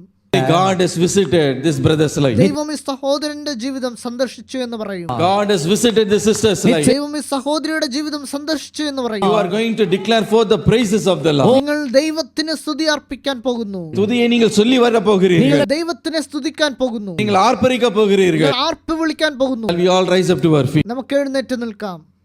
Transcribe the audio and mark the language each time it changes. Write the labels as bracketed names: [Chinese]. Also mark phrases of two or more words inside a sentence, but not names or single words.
[English] God has visited this brother's life. [Malayalam] ദൈവം ഈ സഹോദരന്റെ ജീവിതം സന്ദർശിച്ചു എന്ന് പറയും. [English] God has visited this sister's life. [Malayalam] ദൈവം ഈ സഹോദരിയുടെ ജീവിതം സന്ദർശിച്ചു എന്ന് പറയും. [English] You are going to declare forth the praises of the Lord. [Malayalam] നിങ്ങൾ ദൈവത്തിന് സ്തുതി അർപ്പിക്കാൻ പോകുന്നു. [Tamil] துதியை நீங்கள் சொல்லி வர போகிறீர்கள். [Malayalam] നിങ്ങൾ ദൈവത്തിനെ സ്തുതിക്കാൻ പോകുന്നു. [Tamil] நீங்கள் ஆர்ப்பரிக்க போகிறீர்கள். [Malayalam] നിങ്ങൾ ആർപ്പ് വിളിക്കാൻ പോകുന്നു. [English] We all rise up to our feet. [Malayalam] നമുക്ക് എഴുന്നേറ്റ് നിൽക്കാം.